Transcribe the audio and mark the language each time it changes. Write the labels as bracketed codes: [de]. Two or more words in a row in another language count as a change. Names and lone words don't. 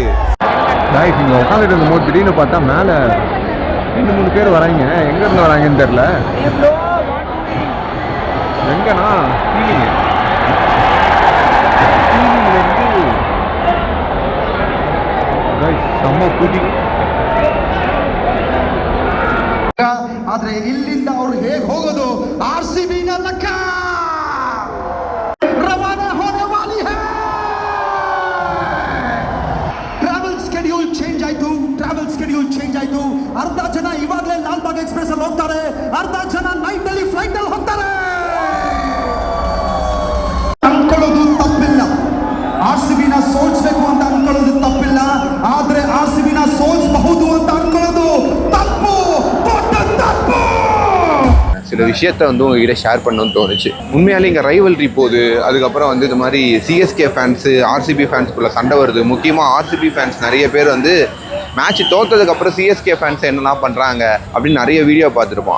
[ta] ரைட், நீங்கள் உட்காந்துட்டு இருந்தபோது திடீர்னு பார்த்தா மேலே 2-3 பேர் வராங்க. எங்கேருந்து வராங்கன்னு தெரில. எங்கன்னா செம்ம குதி. [kn] ಆದ್ರೆ ಇಲ್ಲಿಂದ ಅವರು ಹೇಗೆ ಹೋಗೋದು? [hi] आरसीबी ना लक्का रवाना होने वाली है. [en] travel schedule change [kn] ಆಯ್ತು. ಅರ್ಧ ಜನ ಇವಾಗಲೇ ಲಾಲ್ಬಾಗ್ ಎಕ್ಸ್ಪ್ರೆಸ್ ಅಲ್ಲಿ ಹೋಗ್ತಾರೆ, ಅರ್ಧ ಜನ ನೈಟ್ ನಲ್ಲಿ ಫ್ಲೈಟ್ ಅಲ್ಲಿ ಹೋಗ್ತಾರೆ. ಅನ್ಕೊಳ್ಳೋದು ತಪ್ಪಿಲ್ಲ, ಆರ್ಸಿಬಿನ ಸೋಲ್ಸ್ಬೇಕು ಅಂತ ಅನ್ಕೊಳ್ಳೋದು ತಪ್ಪಿಲ್ಲ. ಆದ್ರೆ ಆರ್ಸಿಬಿನ ಸೋಲ್ಸಬಹುದು ಅಂತ ಅನ್ಕೊಳ್ಳೋದು ತಪ್ಪು. [ta] சில விஷயத்த உங்ககிட்ட ஷேர் பண்ணணும்னு தோணுச்சு. உண்மையாலே இங்கே ரைவல்ரி போகுது. அதுக்கப்புறம் இது மாதிரி சிஎஸ்கே ஃபேன்ஸு ஆர்சிபி ஃபேன்ஸ்குள்ளே சண்டை வருது. முக்கியமாக ஆர்சிபி ஃபேன்ஸ் நிறைய பேர் மேட்ச் தோற்றதுக்கப்புறம் சிஎஸ்கே ஃபேன்ஸ் என்னெல்லாம் பண்ணுறாங்க அப்படின்னு நிறைய வீடியோ பார்த்துருப்போம்.